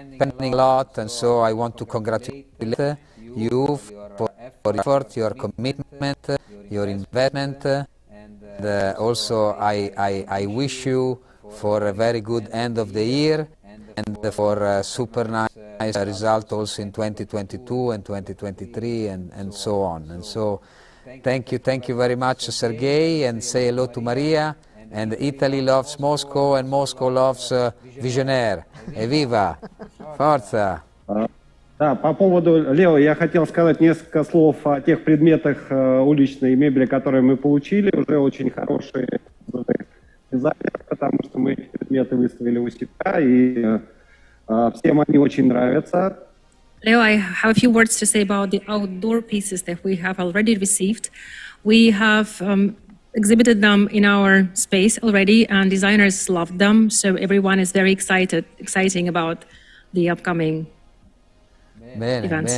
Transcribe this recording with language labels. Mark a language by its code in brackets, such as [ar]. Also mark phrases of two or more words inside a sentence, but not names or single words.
[en] a lot, and so I want to congratulate you for your effort, your commitment, your investment, and also I wish you for a very good end of the year and for a super nice result also in 2022 and 2023 and so on. And so thank you very much, Sergei, and say hello to Maria. And Italy loves Moscow, and Moscow loves Visionnaire. [it] Evviva! Forza! [ru] Да, по поводу, Лео, я хотел сказать несколько слов о тех предметах уличной мебели, которые мы получили. Уже очень хорошие дизайнеры, потому что мы эти предметы выставили у себя, и всем они очень нравятся. [en] Leo, I have a few words to say about the outdoor pieces that we have already received. We have exhibited them in our space already, and designers loved them, so everyone is very exciting about the upcoming events.